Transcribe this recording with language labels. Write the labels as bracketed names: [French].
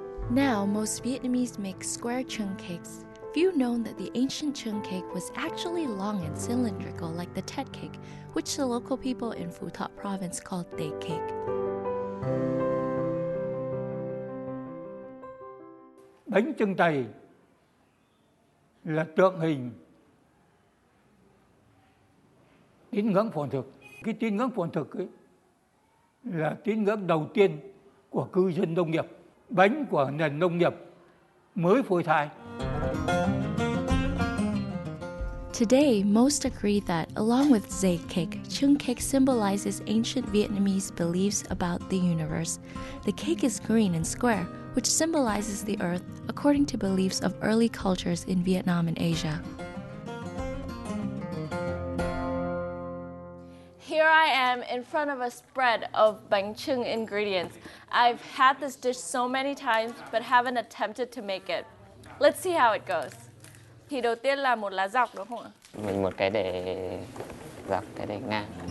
[English] Now, most Vietnamese make square chung cakes. Few known that the ancient chung cake was actually long and cylindrical like the Tet cake, which the local people in Phu Thot province called Day cake. [Vietnamese] Bánh chưng tày là tượng hình tín ngưỡng phồn thực. Cái tín ngưỡng phồn thực ấy là tín ngưỡng đầu tiên của cư dân nông nghiệp. Bánh của nền nông nghiệp mới phôi thai. [English] Today, most agree that, along with Zay cake, chung cake symbolizes ancient Vietnamese beliefs about the universe. The cake is green and square, which symbolizes the earth according to beliefs of early cultures in Vietnam and Asia. Here I am in front of a spread of bánh chưng ingredients. I've had this dish so many times but haven't attempted to make it. Let's see how it goes. [Vietnamese] Thì đầu tiên là một lá dọc đúng không ạ? Mình một cái để dọc, cái để ngang.